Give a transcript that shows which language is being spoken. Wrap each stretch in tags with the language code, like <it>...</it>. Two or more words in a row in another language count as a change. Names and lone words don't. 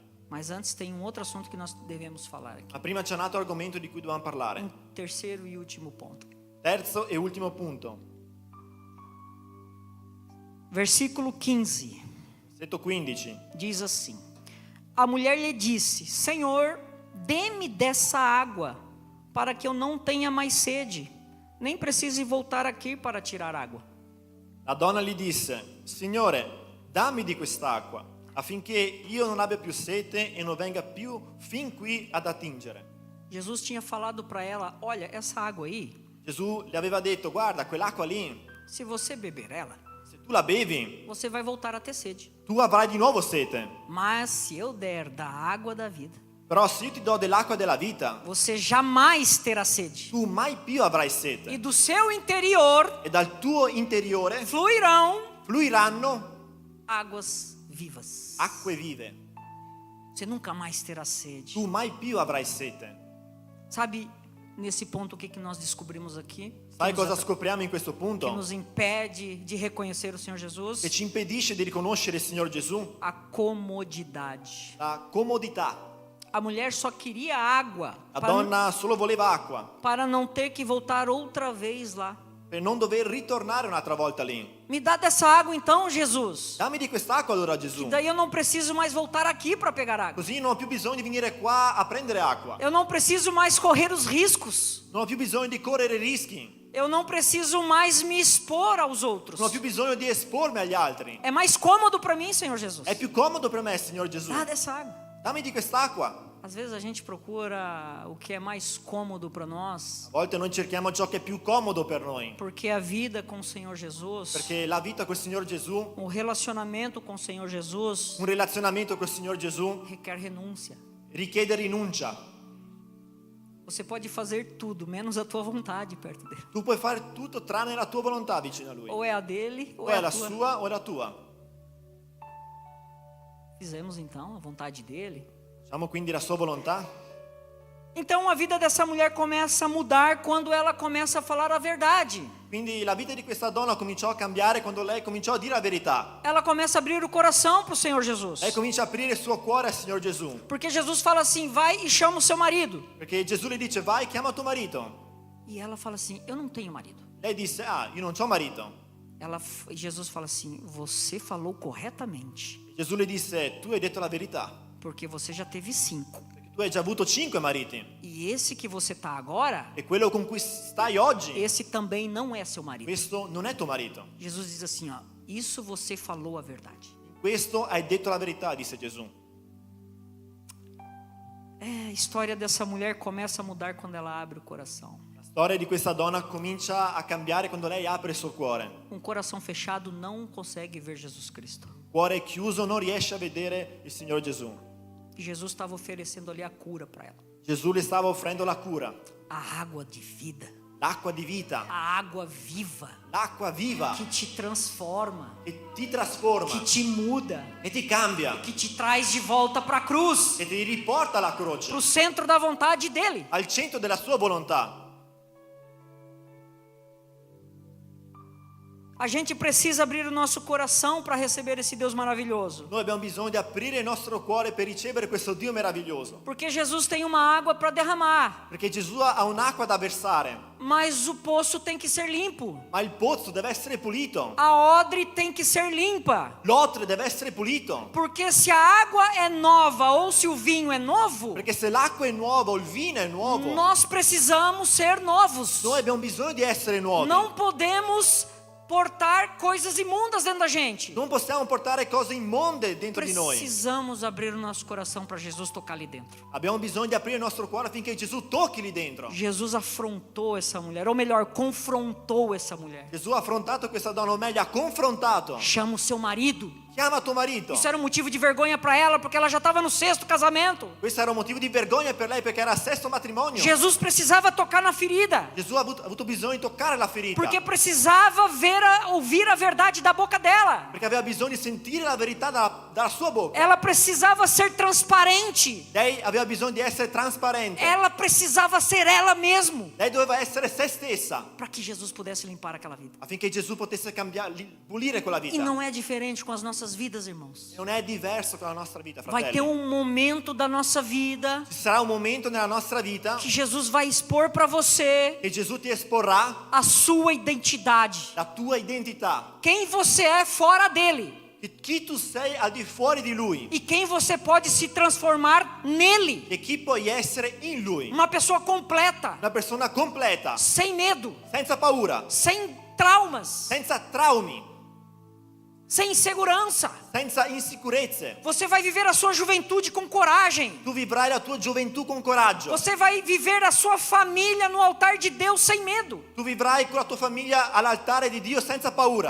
<pt>Mas antes tem um outro assunto que nós devemos falar aqui.</pt> <it>Ma prima c'è un altro argomento di cui dobbiamo parlare.</it> <pt>Um terceiro e último ponto.</pt> <it>Terzo e ultimo punto.</it> <pt>Versículo 15</pt> <it>Versetto 15.</it> <pt>diz assim: a mulher lhe disse: Senhor, dê-me dessa água, para que eu não tenha mais sede, nem precise voltar aqui para tirar água.</pt> <it>La donna gli disse: Signore, dammi di quest'acqua, affinché io non abbia più sete e non venga più fin qui ad attingere.</it> <pt>Jesus tinha falado para ela: olha, essa água aí,</pt> <it>Gesù le aveva detto: guarda, quell'acqua lì,</it> <pt>se você beber ela,</pt> <it>se tu la bevi,</it> <pt>você vai voltar a ter sede.</pt> <it>tu avrai di nuovo sete.</it> <pt>Mas se eu der da água da vida,</pt> <it>Però se io ti do dell'acqua della vita,</it> <pt>você jamais terá sede.</pt> <it>tu mai più avrai</it> <pt>E</pt> <it>sete.</it> <pt>do seu interior</pt> <it>E dal tuo interiore</it> <pt>fluirão</pt> <it>fluiranno</it> <pt>águas vivas.</pt> <it>acque vive.</it> <pt>Você nunca mais terá sede.</pt> <it>Tu mai più avrai sete.</it> <pt>Sabe, nesse ponto, o que nós descobrimos aqui?</pt> <it>Sai</it> <pt>Que nos</pt> <it>cosa scopriamo in questo</it> <pt>que</pt> <it>punto?</it> <pt>nos impede de reconhecer o Senhor Jesus?</pt> <it>Che ci impedisce di riconoscere il Signor Gesù?</it> <pt>A comodidade.</pt> <it>La comodità.</it> <pt>A mulher só queria água</pt> <it>La donna solo voleva acqua,</it> <pt>para não ter que voltar outra vez lá.</pt> <it>per non dover ritornare un'altra volta lì.</it> <pt>Me dá dessa água então, Jesus.</pt> <it>Dammi di quest'acqua allora, Gesù.</it> <pt>Daí eu não preciso mais voltar aqui para pegar água.</pt> <it>Così non ho più bisogno di venire qua a prendere acqua.</it> <pt>Eu não preciso mais correr os riscos.</pt> <it>Non ho più bisogno di correre rischi.</it> <pt>Eu não preciso mais me expor aos outros.</pt> <it>Non ho più bisogno di espormi agli altri.</it> <pt>É mais cômodo para mim, Senhor Jesus.</pt> <it>È più comodo per me, Signor Gesù.</it> <pt>Dá dessa água.</pt> <it>Dammi di quest'acqua.</it> <pt>Às vezes a gente procura o que é mais cômodo para nós,</pt> <it>A volte noi cerchiamo ciò che è più comodo per noi.</it> <pt>porque a vida com o Senhor Jesus,</pt> <it>Perché la vita col Signor Gesù,</it> <pt>o relacionamento com o Senhor Jesus</pt> <it>un relazionamento col Signor Gesù,</it> <pt>requer renúncia.</pt> <it>richiede rinuncia.</it> <pt>Você pode fazer tudo, menos a tua vontade perto dele.</pt> <it>Tu puoi fare tutto tranne la tua volontà vicino a Lui.</it> <pt>Ou é a dele, ou</pt> <it>O</it> <pt>é</pt> <it>è</it> <pt>a</pt> <it>la</it> <pt>tua.</pt> <it>sua o è la tua.</it> <pt>Fizemos então a vontade dele.</pt> <it>Facciamo quindi la sua volontà.</it> <pt>Então a vida dessa mulher começa a mudar quando ela começa a falar a verdade.</pt> <it>Quindi la vita di questa donna cominciò a cambiare quando lei cominciò a dire la verità.</it> <pt>Ela começa a abrir o coração para o Senhor Jesus.</pt> <it>Lei comincia a aprire il suo cuore al Signor Gesù.</it> <pt>Porque Jesus fala assim: vai e chama o seu marido.</pt> <it>Perché Gesù le dice: vai, chiama tuo marito.</it> <pt>E ela fala assim: eu não tenho marido.</pt> <it>Lei disse: ah, io non c'ho marito.</it> <pt>E Jesus fala assim: você falou corretamente,</pt> <it>Gesù le disse: tu hai detto la verità.</it> <pt>porque você já teve 5.</pt> <it>Perché tu hai già avuto 5 mariti.</it> <pt>E esse que você está agora,</pt> <it>E quello con cui stai oggi,</it> <pt>esse também não é seu marido.</pt> <it>questo non è tuo marito.</it> <pt>Jesus diz assim: ó, isso você falou a verdade.</pt> <it>Questo hai detto la verità, disse Gesù.</it> <pt>A história dessa mulher começa a mudar quando ela abre o coração.</pt> <it>La storia di questa donna comincia a cambiare quando lei apre il suo cuore.</it> <pt>Um coração fechado não consegue ver Jesus Cristo.</pt> <it>Il cuore chiuso non riesce a vedere il Signor Gesù.</it> <pt>E Jesus estava oferecendo ali a cura para ela.</pt> <it>Gesù le stava offrendo la cura,</it> <pt>A água de vida,</pt> <it>l'acqua di vita,</it> <pt>a água viva,</pt> <it>l'acqua viva</it> <pt>que te transforma,</pt> <it>che ti trasforma,</it> <pt>que te muda,</pt> <it>che ti cambia,</it> <pt>que te traz de volta para a cruz,</pt> <it>che ti riporta alla croce,</it> <pt>para o centro da vontade dele.</pt> <it>al centro della sua volontà.</it> <pt>A gente precisa abrir o nosso coração para receber esse Deus maravilhoso.</pt> <it>Noi abbiamo bisogno di aprire il nostro cuore per ricevere questo Dio meraviglioso.</it> <pt>Porque Jesus tem uma água para derramar,</pt> <it>Perché Gesù ha un'acqua da versare,</it> <pt>mas o poço tem que ser limpo.</pt> <it>ma il pozzo deve essere pulito.</it> <pt>A odre tem que ser limpa.</pt> <it>L'otre deve essere pulito.</it> <pt>Porque se a água é nova ou se o vinho é novo,</pt> <it>Perché se l'acqua è nuova o il vino è nuovo,</it> <pt>nós precisamos ser novos.</pt> <it>noi abbiamo bisogno di essere nuovi.</it> <pt>Não podemos portar coisas imundas dentro da gente.</pt> <it>Non possiamo portare cose immonde dentro di noi.</it> <pt>Precisamos abrir o nosso coração para Jesus tocar ali dentro.</pt> <it>Abbiamo bisogno di aprire il nostro cuore affinché Gesù tocchi lì dentro.</it> <pt>Jesus afrontou essa mulher, ou melhor, confrontou essa mulher.</pt> <it>Gesù ha affrontato questa donna, o meglio ha confrontato.</it> <pt>Chama o seu marido.</pt> <it>Chiama tuo marito.</it> <pt>Isso era um motivo de vergonha para ela, porque ela já estava no 6º casamento.</pt> <it>Questo era un motivo di vergogna per lei perché era il sesto matrimonio.</it> <pt>Jesus precisava tocar na ferida,</pt> <it>Gesù ha avuto bisogno di toccare la ferita.</it> <pt>porque precisava ouvir a verdade da boca dela.</pt> <it>Perché aveva bisogno di sentire la verità dalla sua bocca.</it> <pt>Ela precisava ser transparente.</pt> <it>Lei aveva bisogno di essere trasparente.</it> <pt>Ela precisava ser ela mesmo,</pt> <it>Lei doveva essere se stessa</it> <pt>para que Jesus pudesse limpar aquela vida.</pt> <it>affinché Gesù potesse cambiare, pulire quella</it> <pt>E</pt> <it>vita.</it> <pt>não é diferente com as nossas nossas vidas, irmãos.</pt> <it>Non è diverso con la nostra vita,</it> <pt>Vai ter</pt> <it>fratelli.</it> <pt>momento da nossa vida</pt> <it>Ci sarà un momento nella nostra vita</it> <pt>que Jesus vai expor para você</pt> <it>che Gesù ti esporrà</it> <pt>a sua identidade.</pt> <it>la tua identità,</it> <pt>Quem você é fora dele.</pt> <it>chi tu sei al di fuori di Lui</it> <pt>E quem você pode se transformar nele.</pt> <it>e chi puoi essere in Lui.</it> <pt>Uma pessoa completa,</pt> <it>Una persona completa,</it> <pt>sem medo,</pt> <it>senza paura,</it> <pt>sem traumas,</pt> <it>senza traumi,</it> <pt>sem insegurança.</pt> <it>senza insicurezze.</it> <pt>Você vai viver a sua juventude com coragem.</pt> <it>Tu vivrai la tua gioventù con coraggio.</it> <pt>Você vai viver a sua família no altar de Deus sem medo.</pt> <it>Tu vivrai con la tua famiglia all'altare di Dio senza paura.</it>